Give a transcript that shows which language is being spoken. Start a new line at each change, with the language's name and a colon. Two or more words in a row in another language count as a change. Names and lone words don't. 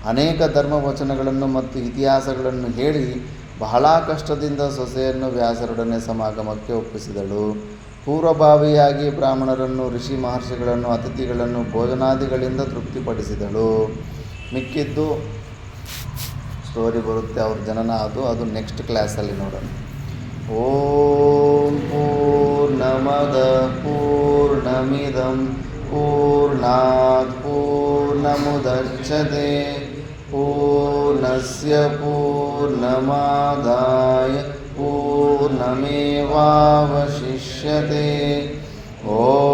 Kannada: ಅನೇಕ ಧರ್ಮವಚನಗಳನ್ನು ಮತ್ತು ಇತಿಹಾಸಗಳನ್ನು ಹೇಳಿ ಬಹಳ ಕಷ್ಟದಿಂದ ಸೊಸೆಯನ್ನು ವ್ಯಾಸರೊಡನೆ ಸಮಾಗಮಕ್ಕೆ ಒಪ್ಪಿಸಿದಳು. ಪೂರ್ವಭಾವಿಯಾಗಿ ಬ್ರಾಹ್ಮಣರನ್ನು, ಋಷಿ ಮಹರ್ಷಿಗಳನ್ನು, ಅತಿಥಿಗಳನ್ನು ಭೋಜನಾದಿಗಳಿಂದ ತೃಪ್ತಿಪಡಿಸಿದಳು. ಮಿಕ್ಕಿದ್ದು ಸ್ಟೋರಿ ಬರುತ್ತೆ ಅವ್ರ ಜನನ, ಅದು ನೆಕ್ಸ್ಟ್ ಕ್ಲಾಸಲ್ಲಿ ನೋಡೋಣ.
Sanskrit: ಓಂ ಪೂರ್ಣಮದ ಪೂರ್ಣಮಿದಂ ಪೂರ್ಣಾತ್ ಪೂರ್ಣಮುದಚ್ಯತೆ ಪೂರ್ಣಸ್ಯ ಪೂರ್ಣಮಾದಾಯ ಪೂರ್ಣಮೇವಾವಶಿಷ್ಯತೆ.